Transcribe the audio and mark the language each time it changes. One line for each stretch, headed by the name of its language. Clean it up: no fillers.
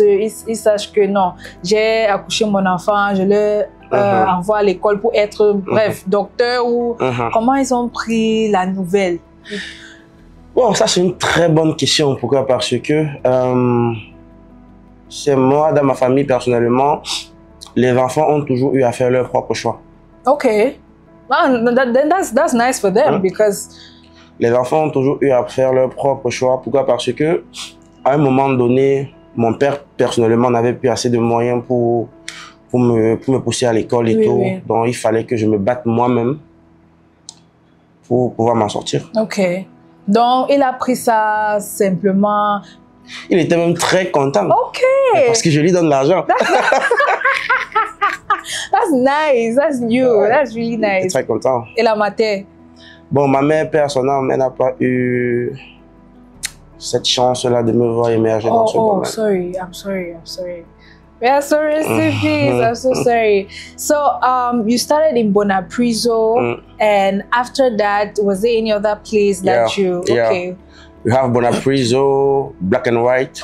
French: Ils sachent que non, j'ai accouché mon enfant, je le envoie à l'école pour être, bref, docteur ou comment ils ont pris la nouvelle. Bon, ça c'est une très bonne question. Pourquoi? Parce que c'est moi, dans ma famille, personnellement, les enfants ont toujours eu à faire leur propre choix. Ok.
English: Well, that's nice for them because...
French: Les enfants ont toujours eu à faire leur propre choix. Pourquoi? Parce que à un moment donné, mon père, personnellement, n'avait plus assez de moyens pour me pousser à l'école et tout. Oui. Donc, il fallait que je me batte moi-même pour pouvoir m'en sortir. Ok. Donc, il a pris ça simplement... Il était même très content. Ok. Parce que je lui donne l'argent.
English: That's nice. That's new. That's really nice.
French: Il était très content. Et la matière? Bon, ma mère, personnellement, elle n'a pas eu cette chance-là de me voir émerger dans ce domaine.
English: Oh, sorry. I'm sorry. Yeah, sorry, please. I'm so sorry. So, you started in Bonapriso, and after that, was there any other place that you... Okay. We have Bonapriso, Black and White.